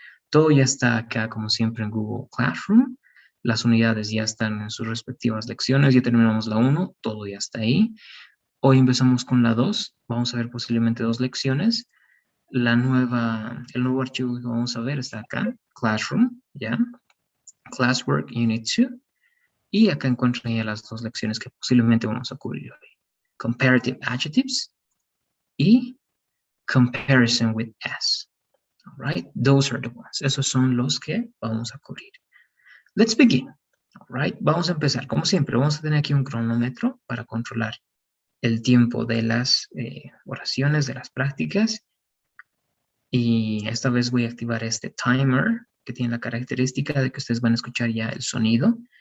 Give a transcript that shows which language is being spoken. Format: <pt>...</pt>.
<es>Todo ya está acá, como siempre, en Google Classroom. Las unidades ya están en sus respectivas lecciones. Ya terminamos la 1, todo ya está ahí. Hoy empezamos con la 2. Vamos a ver posiblemente 2 lecciones. El nuevo archivo que vamos a ver está acá, Classroom, ¿ya?</es> <en>Classwork Unit 2.</en> <es>Y acá encuentran ya las 2 lecciones que posiblemente vamos a cubrir hoy.</es> <en>Comparative Adjectives y Comparison with S. All right, those are the ones.</en> <es>Esos son los que vamos a cubrir.</es> <en>Let's begin. All right,</en> <es>vamos a empezar. Como siempre, vamos a tener aquí un cronómetro para controlar el tiempo de las oraciones, de las prácticas. Y esta vez voy a activar este timer que tiene la característica de que ustedes van a escuchar ya el sonido.</es>